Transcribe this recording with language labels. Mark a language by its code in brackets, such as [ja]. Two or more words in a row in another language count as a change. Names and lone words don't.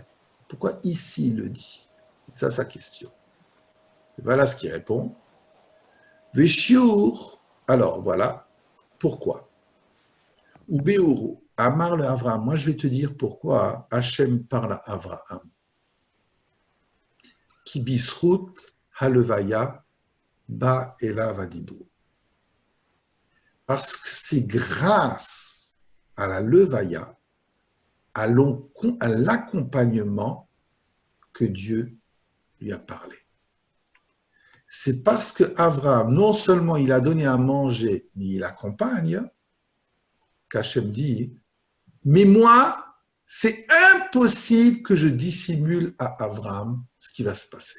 [fr] Pourquoi ici il le dit? C'est ça sa question. Et voilà ce qu'il répond. Veshiur, alors voilà, pourquoi? [he] ובאורו אמר לאברהם. [fr] Moi je vais te dire pourquoi Hachem parle à Avraham. [he] כי בשכר הלויה בא אליו הדיבור. [fr] Parce que c'est grâce à la levaya, à l'accompagnement que Dieu lui a parlé. C'est parce que Avraham, non seulement il a donné à manger, mais il accompagne, qu'Hachem dit, mais moi, c'est impossible que je dissimule à Avraham ce qui va se passer.